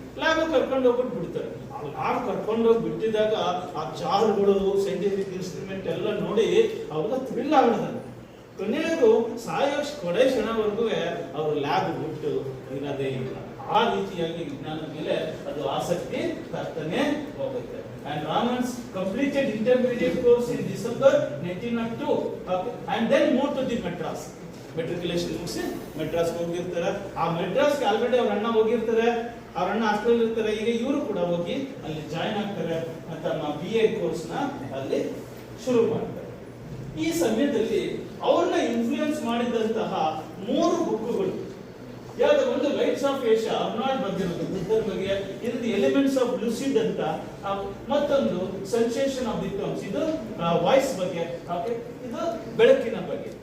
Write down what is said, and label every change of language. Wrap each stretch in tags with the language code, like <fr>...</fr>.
<kn>Lab ಕರ್ಕೊಂಡು ಹೋಗ್ಬಿಟ್ಟು ಬಿಡ್ತಾರೆ. ಲ್ಯಾಬ್ ಕರ್ಕೊಂಡು ಹೋಗಿ ಬಿಟ್ಟಿದಾಗ ಆ ಚಾರ್ಟ್ಗಳು, ಸೈಂಟಿಫಿಕ್ ಇನ್ಸ್ಟ್ರೂಮೆಂಟ್ ಎಲ್ಲ ನೋಡಿ ಅವ್ರಿಗೆ ಥ್ರಿಲ್ ಆಗ್ಬಿಡ್ತಾರೆ. ಕೊನೆಗೂ ಸಾಯೋ ಕೊಡೆ ಕ್ಷಣವರೆಗೂ ಅವರು ಲ್ಯಾಬ್ ಬಿಟ್ಟು ಇರೋದೇ ಇಲ್ಲ. ಆ ರೀತಿಯಾಗಿ ವಿಜ್ಞಾನದ ಮೇಲೆ ಅದು ಆಸಕ್ತಿ ತರ್ತಾನೆ ಹೋಗುತ್ತೆ.</kn> <en>And Ramans completed intermediate course in December 1902 and then moved to the Madras.</en> <kn>Matriculation ಮುಗಿಸಿ ಮೆಡ್ರಾಸ್ ಹೋಗಿರ್ತಾರೆ. ಆ ಮೆಡ್ರಾಸ್ಗೆ ಆಲ್ರೆಡಿ ಅವ್ರ ಅಣ್ಣ ಹೋಗಿರ್ತಾರೆ, ಅವ್ರ ಅಣ್ಣ ಹಾಸ್ಟೆಲ್ ಇರ್ತಾರೆ. ಈಗ ಇವರು ಕೂಡ ಹೋಗಿ ಅಲ್ಲಿ ಜಾಯ್ನ್ ಆಗ್ತಾರೆ, ತಮ್ಮ BA ಕೋರ್ಸ್ನ ಅಲ್ಲಿ ಶುರು ಮಾಡ್ತಾರೆ. ಈ ಸಮಯದಲ್ಲಿ ಅವ್ರನ್ನ ಇನ್ಫ್ಲೂಯೆನ್ಸ್ ಮಾಡಿದಂತಹ 3 ಬುಕ್ಗಳು ಯಾವ್ದು, ಒಂದು ಲೈಟ್ಸ್ ಆಫ್ ಏಷ್ಯಾ ಅರ್ನಾಲ್ಡ್ ಬರೆದಿರೋದು ಬುದ್ಧನ ಬಗ್ಗೆ, ಇದು ಎಲಿಮೆಂಟ್ಸ್ ಆಫ್ ಲೂಸಿಡ್ ಅಂತ, ಮತ್ತೊಂದು ಸೆನ್ಸೇಷನ್ ಆಫ್ ದಿ ಟರ್ಮ್ಸ್, ಇದು ವಾಯ್ಸ್ ಬಗ್ಗೆ, ಇದು ಬೆಳಕಿನ ಬಗ್ಗೆ.</kn>